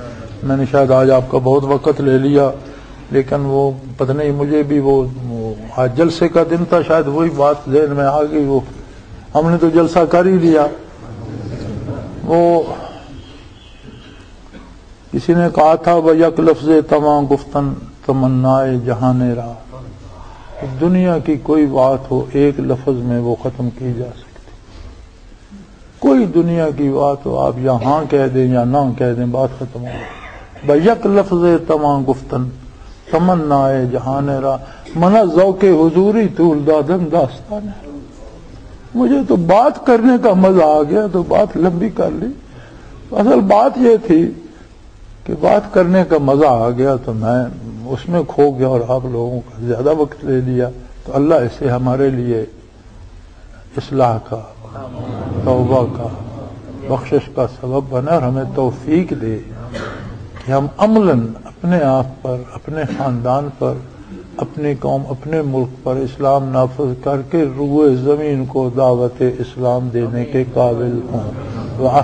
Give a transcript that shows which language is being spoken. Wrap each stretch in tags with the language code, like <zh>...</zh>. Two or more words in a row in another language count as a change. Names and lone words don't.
<ur>میں نے شاید آج آپ کا بہت وقت لے لیا، لیکن وہ پتہ نہیں مجھے بھی وہ آج جلسے کا دن تھا، شاید وہی بات ذہن میں آ گئی. وہ ہم نے تو جلسہ کر ہی لیا. وہ کسی نے کہا تھا وہ</ur> <fa>یک لفظ تمام گفتن تمنائے جہان را.</fa> <ur>دنیا کی کوئی بات ہو ایک لفظ میں وہ ختم کی جا سکتی. کوئی دنیا کی بات ہو آپ یہاں کہہ دیں یا نہ کہہ دیں بات ختم ہو.</ur> <fa>یک لفظ تمام گفتن تمنائے جہان را، منا ذوق حضوری طول دادن داستان ہے.</fa> <ur>مجھے تو بات کرنے کا مزہ آ گیا تو بات لمبی کر لی. اصل بات یہ تھی کہ بات کرنے کا مزہ آ گیا تو میں اس میں کھو گیا اور آپ لوگوں کا زیادہ وقت لے لیا، تو اللہ اسے ہمارے لیے اصلاح کا، توبہ کا، بخشش کا سبب بنا اور ہمیں توفیق دے کہ ہم عملاً اپنے آپ پر، اپنے خاندان پر، اپنی قوم، اپنے ملک پر اسلام نافذ کر کے روئے زمین کو دعوت اسلام دینے کے قابل ہوں۔</ur>